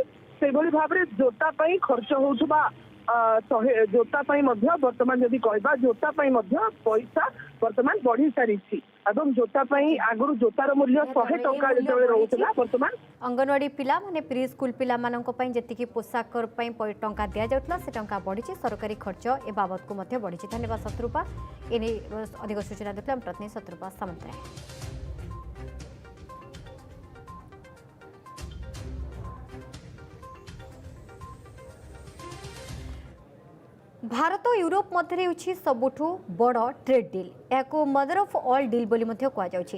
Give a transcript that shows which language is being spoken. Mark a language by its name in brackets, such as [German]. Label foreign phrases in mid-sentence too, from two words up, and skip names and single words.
[Odia] ସେଇଭଳି ଭାବରେ ଜୋତା ପାଇଁ ଖର୍ଚ୍ଚ ହେଉଥିବା ଜୋତା ପାଇଁ ମଧ୍ୟ ବର୍ତ୍ତମାନ ଯଦି କହିବା ଜୋତା ପାଇଁ ମଧ୍ୟ ପଇସା ବର୍ତ୍ତମାନ ବଢି ସାରିଛି ଏବଂ ଜୋତା ପାଇଁ ଆଗରୁ ଜୋତାର ମୂଲ୍ୟ 100 ଟଙ୍କା ଯେତେବେଳେ ରହୁଥିଲା ବର୍ତ୍ତମାନ ଅଙ୍ଗନବାଡି ପିଲା ମାନେ ପ୍ରି ସ୍କୁଲ ପିଲାମାନଙ୍କ ପାଇଁ ଯେତିକି ପୋଷାକ ପାଇଁ ଟଙ୍କା ଦିଆଯାଉଥିଲା ସେ ଟଙ୍କା ବଢିଛି। ସରକାରୀ ଖର୍ଚ୍ଚ ଏ ବାବଦକୁ ମଧ୍ୟ ବଢିଛି। ଧନ୍ୟବାଦ ଶତ୍ରୁପା। ଏନେ ଅଧିକ ସୂଚନା ଦେଥିଲେ ଆମ ପ୍ରତିନିଧି ଶତ୍ରୁପା ସାମନ୍ତରାୟ। ଭାରତ ୟୁରୋପ ମଧ୍ୟ ସବୁଠୁ ବଡ଼ [English] trade deal [Odia] ଯା [English] mother of all deal [Odia] ବୋଲି କହୁଛି।